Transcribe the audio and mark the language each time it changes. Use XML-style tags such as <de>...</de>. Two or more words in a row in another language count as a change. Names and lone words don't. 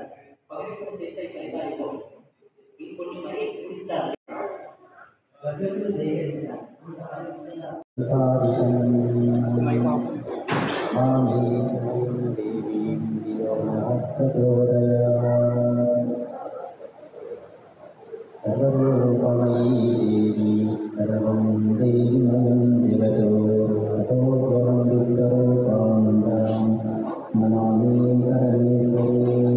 <te>పవిత్రం చేసే ఫలితాలు ఇంకొన్ని మరి చూస్తారు. భగవంతుడు సేకరించాలి.</te> <sa>सर्वरूपमयी देवी सर्वं देवीमयं जगतो ततो त्वं दुष्टरूपान्तां नमामि परमेश्वरीं।</sa>